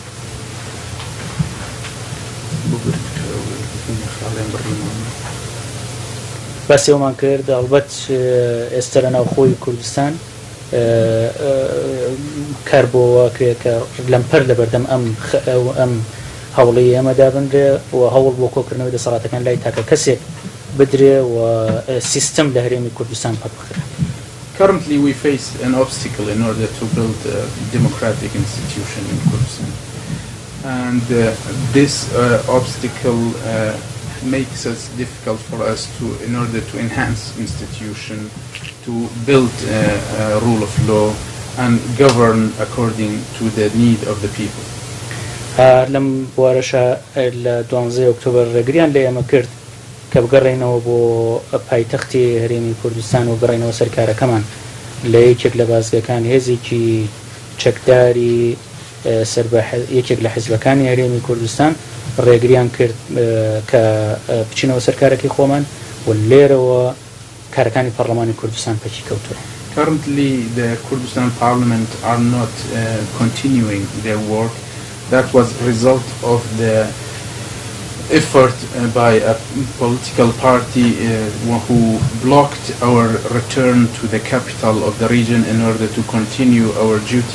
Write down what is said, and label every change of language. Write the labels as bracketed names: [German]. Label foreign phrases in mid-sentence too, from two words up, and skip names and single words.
[Central Kurdish] بەسێومان کرد ئەڵبەت ئێستا لە ناوخۆی کوردستان کار بۆەوە کە لەمپەر لە بەردەم ئەم هەوڵی ئێمەدا بنرێ و هەوڵ بۆ کۆکردنەوەی دەسەڵاتەکان لای تاکە کەسێک بدرێ و سیستم لە هەرێمی کوردستان پەربخرێ. [English] Currently we face an obstacle in order to build a democratic institution in Kurdistan. And this obstacle makes it difficult for us in order to enhance institution, to build a rule of law and govern according to the need of the people. [Central Kurdish] لەم بوارەشە لە 12 ئۆکتۆبەر ڕێگریان لە ئێمە کرد کە بگەڕێنەوە بۆ پایتەختی هەرێمی کوردستان و بڕێنەوە سەرکارەکەمان لە یەکێک لە بازگەکان هێزێکی چەکداری یەکێک لە حیزبەکانی هەرێمی کوردستان ڕێگریان کرد کە بچینەوە سەرکارەکەی خۆمان و لێرەوە کارەکانی پەرلەمانی کوردستان پەکی کەوتووە. [English] Currently the Kurdistan Parliament are not continuing their work. That was a result of the effort by a political party who blocked our return to the capital of the region in order to continue our duty.